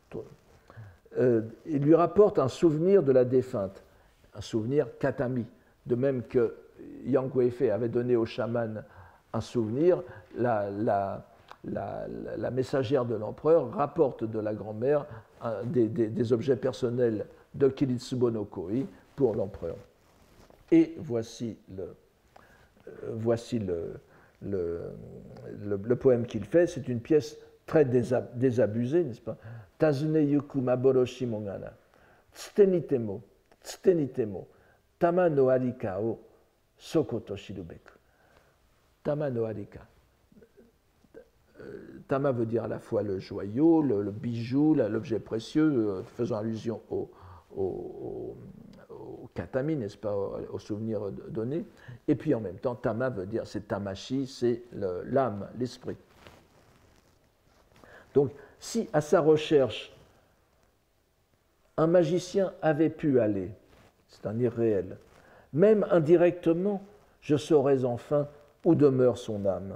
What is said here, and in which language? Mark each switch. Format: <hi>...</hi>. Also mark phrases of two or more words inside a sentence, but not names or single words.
<fr>Il lui rapporte un souvenir de la défunte, un souvenir katami, de même que Yang Weifei avait donné au chaman un souvenir, la messagère de l'empereur rapporte de la grand-mère des objets personnels de Kiritsubo no Koi pour l'empereur. Et voici le poème qu'il fait. C'est une pièce très désabusée, n'est-ce pas?</fr> <ja>たづねゆく まぼろしもがな つてにても 魂のありかを そこと知るべく. 魂のありか.</ja> <fr>Tama veut dire à la fois le joyau, le bijou, l'objet précieux, faisant allusion au katami, n'est-ce pas, au souvenir donné. Et puis en même temps, tama veut dire, c'est tamashi, c'est l'âme, l'esprit. Donc, si à sa recherche, un magicien avait pu aller, c'est un irréel, même indirectement, je saurais enfin où demeure son âme.</fr>